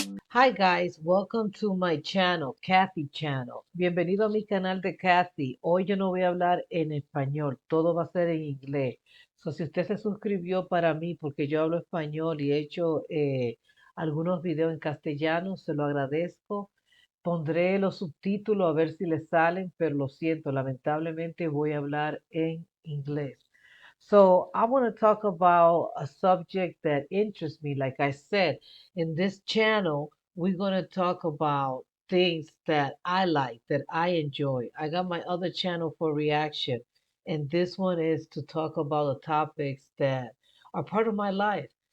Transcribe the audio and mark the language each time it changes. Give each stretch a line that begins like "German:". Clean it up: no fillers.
English: Hi guys, welcome to my channel, Kathy Channel.
Spanish: Bienvenido a mi canal de Kathy. Hoy yo no voy a hablar en español, todo va a ser en inglés. So, si usted se suscribió para mí porque yo hablo español y he hecho algunos videos en castellano, se lo agradezco. Pondré los subtítulos a ver si le salen, pero lo siento, lamentablemente voy a hablar en inglés.
English: So I want to talk about a subject that interests me. Like I said, in this channel, we're going to talk about things that I like, that I enjoy. I got my other channel for reaction, and this one is to talk about the topics that are part of my life.